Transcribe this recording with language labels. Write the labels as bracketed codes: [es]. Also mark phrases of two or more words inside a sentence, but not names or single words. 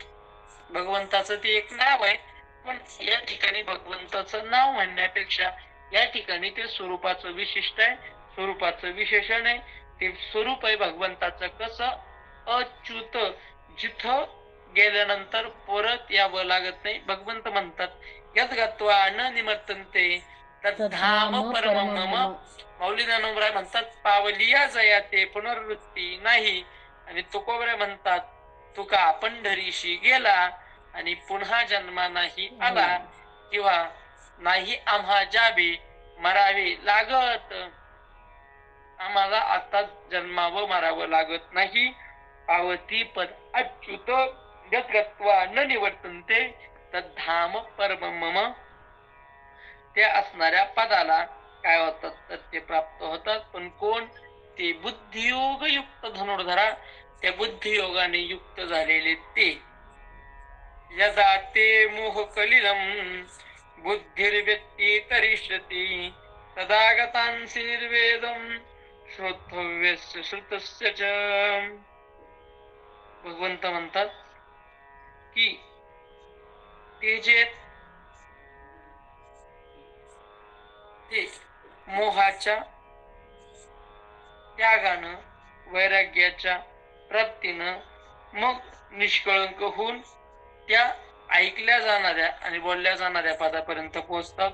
[mr] भगवंताचं ते एक नाव आहे, पण या ठिकाणी भगवंताचं नाव म्हणण्यापेक्षा या ठिकाणी ते स्वरूपाचं विशिष्ट आहे, स्वरूपाचं विशेषण आहे. ते स्वरूप आहे भगवंताचं. कसं? अच्युत, जिथं गेल्यानंतर परत यावं लागत नाही. भगवंत म्हणतात [sa] यद गत्वा न निवर्तन्ते तद्धाम परमं मम. [mr] माऊली ज्ञानोबराय म्हणतात पावलिया जया ते पुनर्वृत्ती नाही. आणि तुकोबराय म्हणतात तुका पंढरीशी गेला आणि पुन्हा जन्मा नाही आला, किंवा नाही आम्हा जावे मरावे लागत. आम्हाला आता जन्मावं मारावं लागत नाही. पावती पद अच्युत [sa] गत्वा न निवर्तन्ते तद्धाम परमं मम. [mr] त्या असणाऱ्या पदाला काय होतात? तर ते प्राप्त होतात. पण कोण? ते बुद्धियोग युक्त धनुर्धरा, त्या बुद्धियोगाने युक्त झालेले [sa] ते यदा ते मोह कलिलम बुद्धिर्व्यक्ती तरिष्यति तदा गतांसीर्वेदम श्रोतव्यस्य श्रुतस्य च. [mr] भगवंत म्हणतात की ते जे ते मोहाच्या त्यागानं वैराग्याच्या प्राप्तीनं मग निष्कळंक होऊन त्या ऐकल्या जाणाऱ्या आणि बोलल्या जाणाऱ्या पदापर्यंत पोहोचतात.